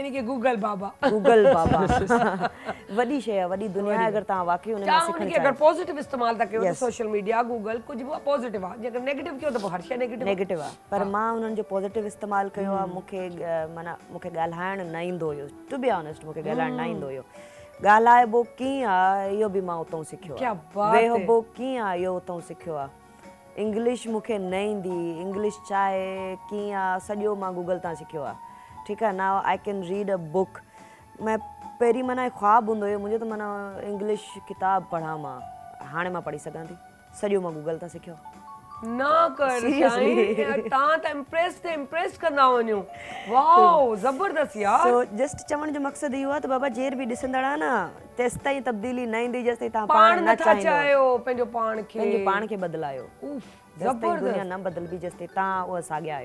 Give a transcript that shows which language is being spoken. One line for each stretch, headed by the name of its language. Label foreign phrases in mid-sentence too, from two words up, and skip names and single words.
Sindhi: इनखे गूगल बाबा, गूगल बाबा वॾी शइ आहे, वॾी दुनिया। अगरि तव्हां वाक़ई उन में सिखणु चाहियो, अगरि पॉजिटिव इस्तेमालु था कयो त
English: social media,
Sindhi: गूगल कुझु बि पॉजिटिव आहे, जेकर नेगेटिव कयो त पोइ हर शइ नेगेटिव आहे। पर मां उन्हनि जो पॉजिटिव इस्तेमालु कयो आहे। मूंखे ॻाल्हाइणु न ईंदो हुयो,
English: To be honest,
Sindhi: मूंखे ॻाल्हाइणु न ईंदो हुयो। ॻाल्हाइबो कीअं आहे इहो बि मां उतां सिखियो आहे, वेहबो कीअं आहे इहो उतां सिखियो आहे। इंग्लिश मूंखे न ईंदी, इंग्लिश छा आहे कीअं आहे सॼो मां गूगल तां सिखियो आहे, ठीकु आहे।
English: Now I can read a book.
Sindhi: मैं पहिरीं माना ख़्वाबु हूंदो हुयो मुंहिंजो त माना इंग्लिश किताबु पढ़ां मां, हाणे मां पढ़ी सघां थी, सॼो मां गूगल तां सिखियो। ना कर शाइन तां त इम्प्रेस कंदा वञो वाओ ज़बरदस्त यार सो जस्ट चवण जो मकसद इहो आहे त बाबा जेर बि ॾिसंदड़ न तेसि ताईं तब्दीली न ईंदी जेसि ताईं तव्हां पाण पाण न नथा चाहियो चाहियो पंहिंजो पाण खे पंहिंजे पाण खे बदिलायो उफ, जेसि ताईं दुनिया न बदिलबी जेसि ताईं तव्हां उहा साॻिया आहियो